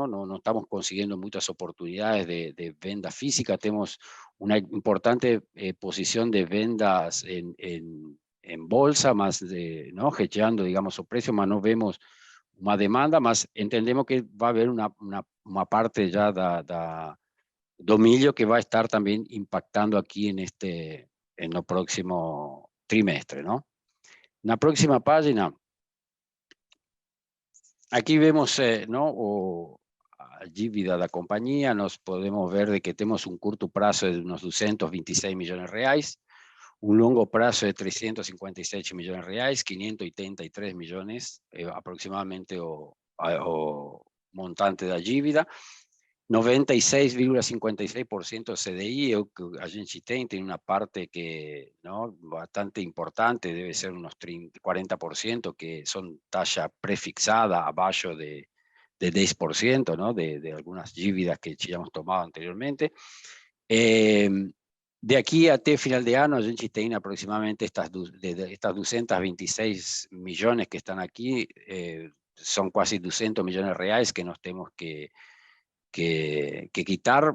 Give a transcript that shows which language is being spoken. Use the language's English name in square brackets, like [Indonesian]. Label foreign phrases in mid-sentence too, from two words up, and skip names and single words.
[Spanish] No estamos consiguiendo muchas oportunidades de venta física, tenemos una importante posición de ventas en bolsa, más ¿no? Hedgeando, digamos, su precio, más no vemos una demanda, más entendemos que va a haber una parte ya [Portuguese] do milho [Spanish] que va a estar también impactando aquí en el próximo trimestre, ¿no? En la próxima página, aquí vemos, ¿no? [Portuguese] A dívida da [Spanish] compañía, nos podemos ver de que tenemos un corto plazo de unos 226 millones de reais, un longo plazo de 357 millones de reais, 583 millones aproximadamente [Portuguese] o montante da dívida, [Spanish] 96,56% CDI, [Portuguese] a gente [Spanish] tiene una parte que, ¿no? Bastante importante, debe ser unos 40%, que son talla prefixada abajo de 10%, ¿no? De algunas dívidas que ya hemos tomado anteriormente. De aquí a final de año, [Portuguese] a gente [Spanish] tiene aproximadamente estas 226 millones que están aquí, son casi 200 millones de reais que nos tenemos que quitar.